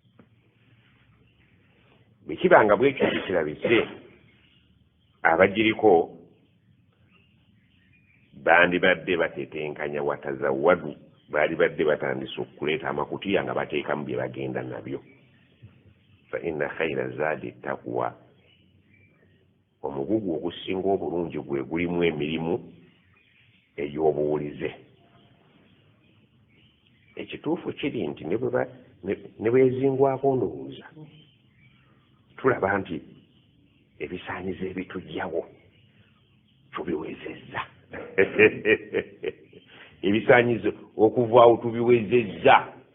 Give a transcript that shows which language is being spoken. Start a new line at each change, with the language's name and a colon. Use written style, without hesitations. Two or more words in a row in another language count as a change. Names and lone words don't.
Ganda: bwe kibanga bwekyo kirabise abagiriko bandibadde batetenkanya watazawadu baali badde batandise okuleeta amakutiya nga bateekamu bye bagenda nabyo
Arabic: فإن خير الزاد التقوى
Ganda: omugugu ogusinga obulungi gwe gulimu emirimu ey'obuwulize ekituufu kiri nti ne bwezingwako ndowooza tulaba nti ebisaanyizo ebitujjawo tubiwezezza ebisaanyizo okuvaawo tubiwezezza